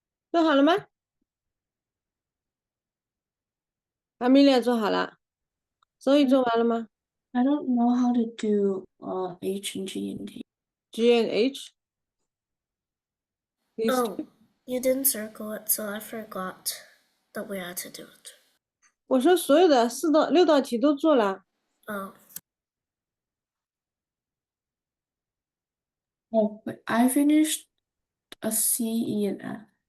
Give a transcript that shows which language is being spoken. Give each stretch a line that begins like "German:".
Chinese: 做好了吗？Amelia 做好了，所以做完了吗
English: I don't know how to do H and G and T. ？G and H. These Oh, two. you didn't circle it, so I forgot that we had to do it.
Chinese: 我说所有的4到6道题都做了。
English: Oh, Oh, but I finished a C, E, and F.